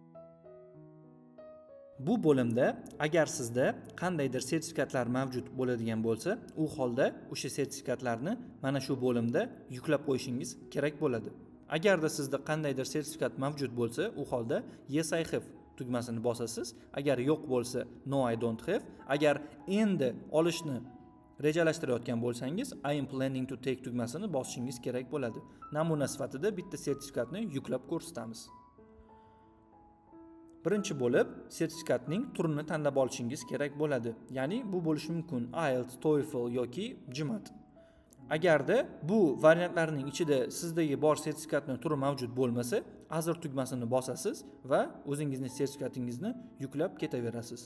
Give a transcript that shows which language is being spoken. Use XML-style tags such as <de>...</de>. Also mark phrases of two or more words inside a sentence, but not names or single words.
<uz>Bu bo'limda agar sizda qandaydir sertifikatlar mavjud bo'ladigan bo'lsa, u holda o'sha sertifikatlarni mana shu bo'limda yuklab qo'yishingiz kerak bo'ladi. Agarda sizda qandaydir sertifikat mavjud bo'lsa, u holda</uz> <en>Yes I have</en> <uz>tugmasini bosasiz. Agar yo'q bo'lsa</uz> <en>No I don't have.</en> <uz>Agar endi olishni rejalashtirayotgan bo'lsangiz</uz> <en>I am planning to take</en> <uz>tugmasini bosishingiz kerak bo'ladi. Namuna sifatida bitta sertifikatni yuklab ko'rsatamiz. Birinchi bo'lib sertifikatning turini tanlab olishingiz kerak bo'ladi. Ya'ni bu bo'lishi mumkin IELTS, TOEFL yoki GMAT. Agarda bu variantlarning ichida sizdagi bor sertifikatning turi mavjud bo'lmasa, Azir tugmasini bosasiz va o'zingizning sertifikatingizni yuklab ketaverasiz.</uz>